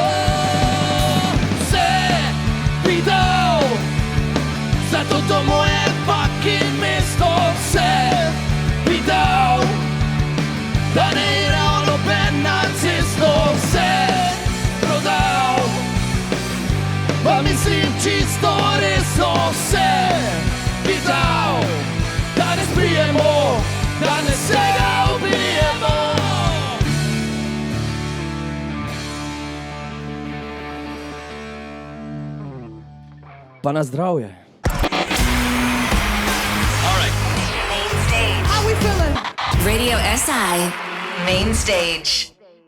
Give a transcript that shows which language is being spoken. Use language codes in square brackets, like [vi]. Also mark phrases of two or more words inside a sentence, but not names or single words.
[sl] Vse bi dal za to moje fucking mesto, vse bi dal, da ne iral noben na cesto, vse prodal, pa mislim čisto resno, vse bi dal, da ne spijemo, da ne se ga ubijemo. Pa na zdravje. [en] Main Stage. How we feeling? Radio SI Main Stage.